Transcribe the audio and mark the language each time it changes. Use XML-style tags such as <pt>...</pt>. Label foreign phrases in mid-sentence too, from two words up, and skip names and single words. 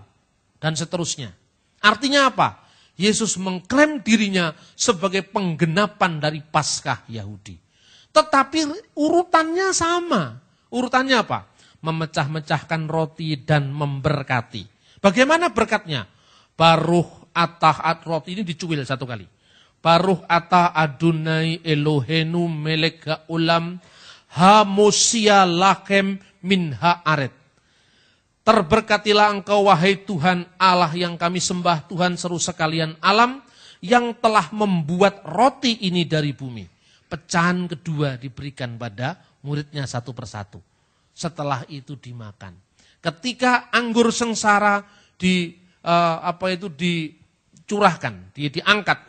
<id>Dan seterusnya. Artinya apa? Yesus mengklaim dirinya sebagai penggenapan dari Paskah Yahudi. Tetapi urutannya sama. Urutannya apa? Memecah-mecahkan roti dan memberkati. Bagaimana berkatnya?</id> <he>ברוך אתה</he> <id>roti ini dicuil satu kali.</id> <he>ברוך אתה אדני אלהינו מלך העולם המוציא לחם מן הארץ.</he> <id>Terberkatilah engkau wahai Tuhan Allah yang kami sembah, Tuhan seru sekalian alam, yang telah membuat roti ini dari bumi. Pecahan kedua diberikan pada muridnya satu persatu. Setelah itu dimakan. Ketika anggur sengsara dicurahkan, dia diangkat.</id>